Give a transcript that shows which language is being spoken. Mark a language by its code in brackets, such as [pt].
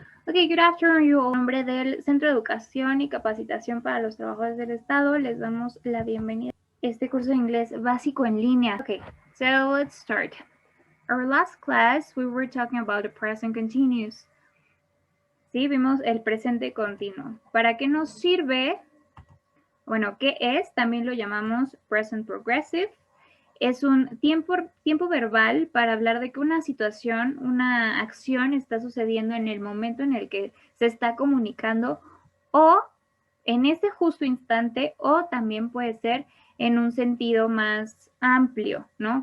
[en] Okay, good afternoon, you all. [es] En nombre del Centro de Educación y Capacitación para los Trabajadores del Estado, les damos la bienvenida a este curso de inglés básico en línea. [en] Okay, so let's start. Our last class, we were talking about the present continuous. [es] Sí, vimos el presente continuo. ¿Para qué nos sirve? Bueno, ¿qué es? También lo llamamos present progressive. Es un tiempo verbal para hablar de que una situación, una acción está sucediendo en el momento en el que se está comunicando o en ese justo instante o también puede ser en un sentido más amplio, ¿no?